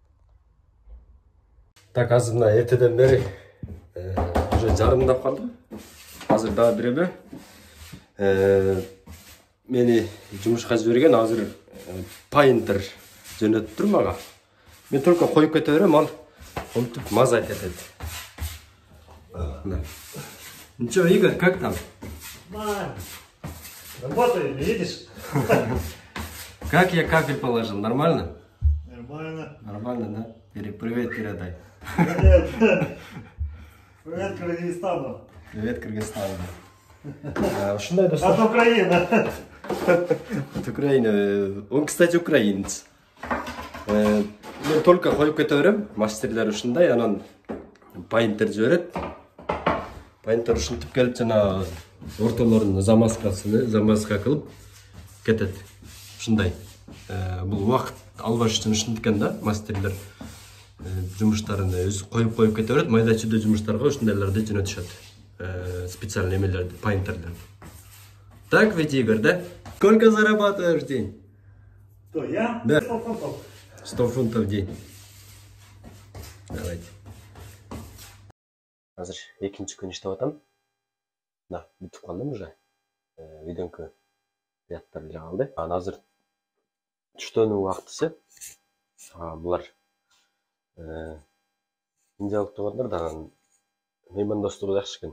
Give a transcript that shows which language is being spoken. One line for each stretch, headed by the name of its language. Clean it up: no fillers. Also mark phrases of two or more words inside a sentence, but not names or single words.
Kyrgyz: Так, азыр мына эртеден бери уже жарымдап калдым. Азыр дагы биребе мени жумушка жиберген, азыр пайнтер жөнөтүп тур мага. Мен только коюп кете берем, ал монтип мазать этет.
Russian: Ничего, Игорь, как там? Работаю, видишь? Как я кафель положил? Нормально? Нормально. Нормально, да? Привет передай. Привет. Привет Кыргызстану. Привет Кыргызстану.
Kyrgyz: Ушундай достор.
Russian: От Украины. От Украины. Он, кстати, украинец.
Kyrgyz: Мен только коюп кете берем, мастерлер ушундай, анан пайнтер жиберет. Пайнтер ушинтип келип жана ортолорун замазка кылып кетет. Ушундай. Бул убакыт албаш үчүн ушинткен да, мастерлер жумуштарын өз коюп кете берет. Майда чүйдө жумуштарга ушундайларды жөнөтүшөт. Специальный эмелерди, пайнтерлерди.
Russian: Так ведь, Игорь, да? Сколько зарабатываешь в день? Кто, я? Да. 100 фунтов. 100 фунтов в день. Давайте.
Kyrgyz: Азыр экинчи күн иштеп атам. Бүтүп калдым уже. Видеонкы рядтар эле калды. Азыр түштөнүн убактысы. Булар индиялык туугандар да меймандостугу жакшы экен.